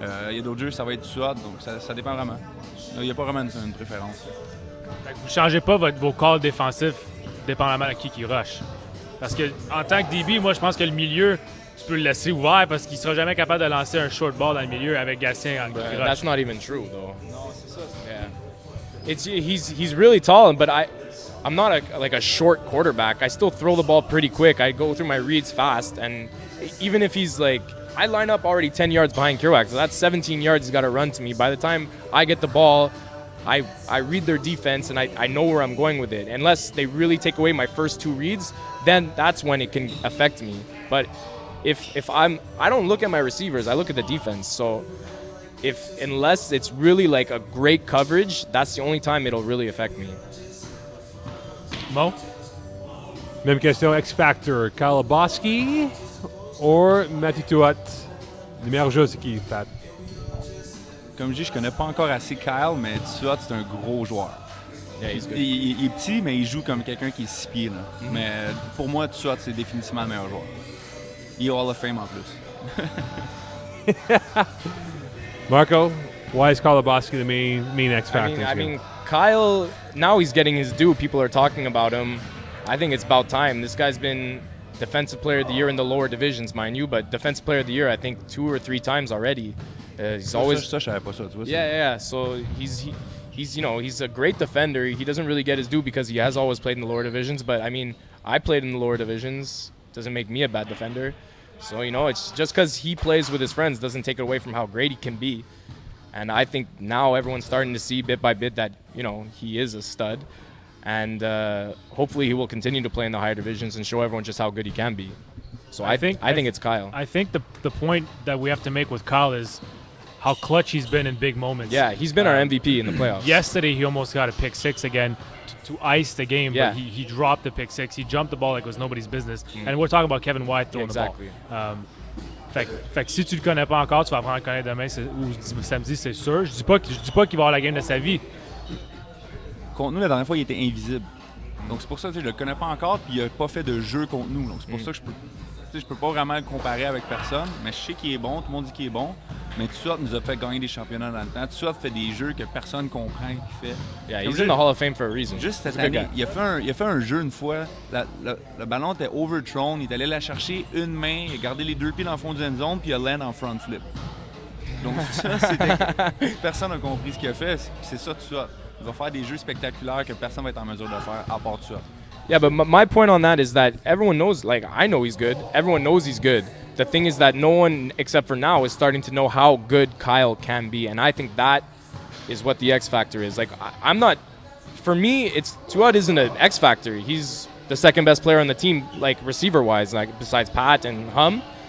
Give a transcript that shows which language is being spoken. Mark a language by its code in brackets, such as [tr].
[fr] Il y a d'autres jeux où ça va être SWAT, donc ça dépend vraiment. Il n'y a pas vraiment une préférence. Vous ne changez pas vos calls défensifs dépendamment de qui rush. Parce que en tant que DB, moi je pense que le milieu, tu peux le laisser ouvert parce qu'il sera jamais capable de lancer un short ball dans le milieu avec Gatien en rush. [en] That's not even true though. No, yeah. He's really tall, but I'm not a short quarterback. I still throw the ball pretty quick. I go through my reads fast, and even if he's like, I line up already 10 yards behind Kerouac, so that's 17 yards he's got to run to me. By the time I get the ball, I read their defense and I know where I'm going with it. Unless they really take away my first 2 reads, then that's when it can affect me. But if I don't look at my receivers, I look at the defense. So unless it's really like a great coverage, that's the only time it'll really affect me. [fr] Mo? Même question, X-Factor, Kyle Bosky ou Mathieu Tuat? Les meilleurs jeux, c'est qui, Pat? Comme je dis, je connais pas encore assez Kyle, mais Tuat, c'est un gros joueur. [en] Yeah, he's good. [fr] Il est petit, mais il joue comme quelqu'un qui est 6 pieds. Là. Mm-hmm. Mais pour moi, Tuat, c'est définitivement le meilleur joueur. Il est Hall of Fame en plus. [en] Marco, why is Koloboski the main X factor? I mean, Kyle, now he's getting his due. People are talking about him. I think it's about time. This guy's been Defensive Player of the Year in the lower divisions, mind you, but Defensive Player of the Year, I think 2 or 3 times already. He's always. [fr] Ça, je savais pas ça, tu vois. [en] Yeah. So he's he's a great defender. He doesn't really get his due because he has always played in the lower divisions. But I mean, I played in the lower divisions. Doesn't make me a bad defender. So, it's just because he plays with his friends doesn't take it away from how great he can be. And I think now everyone's starting to see bit by bit that, he is a stud. And hopefully he will continue to play in the higher divisions and show everyone just how good he can be. So I think it's Kyle. I think the point that we have to make with Kyle is how clutch he's been in big moments. Yeah, he's been our MVP in the playoffs. Yesterday he almost got a pick six again to ice the game, Yeah. but he dropped the pick six. He jumped the ball like it was nobody's business. And we're talking about Kevin White throwing Exactly. the ball. [fr] Fait que si tu le connais pas encore, tu vas apprendre à le connaître demain ou samedi, c'est sûr. Je dis pas qu'il va avoir la game de sa vie. Contre nous, la dernière fois, il était invisible. Donc c'est pour ça que je le connais pas encore, puis il a pas fait de jeu contre nous. Donc c'est pour ça que je peux pas vraiment le comparer avec personne, mais je sais qu'il est bon, tout le monde dit qu'il est bon. Mais Tuat nous a fait gagner des championnats dans le temps. Tuat fait des jeux que personne comprend qu'il fait. [en] Yeah, [fr] Comme [en] he's in the Hall of Fame for a reason. [fr] Juste cette [en] He's a good [fr] année, [en] guy. [fr] il a fait un jeu une fois. Le ballon était overthrown, il est allé la chercher une main, il a gardé les deux pieds dans le fond du end zone, puis il a land en front flip. Donc ça, c'était... Personne n'a compris ce qu'il a fait. C'est ça, Tuat. Il va faire des jeux spectaculaires que personne va être en mesure de faire, à part Tuat. [en] Yeah, but my point on that is that everyone knows, like, I know he's good. Everyone knows he's good. The thing is that no one, except for now, is starting to know how good Kyle can be. And I think that is what the X factor is. Like, I'm not, for me, Tuat isn't an X factor. He's the second best player on the team, like, receiver-wise, like, besides Pat and Hum.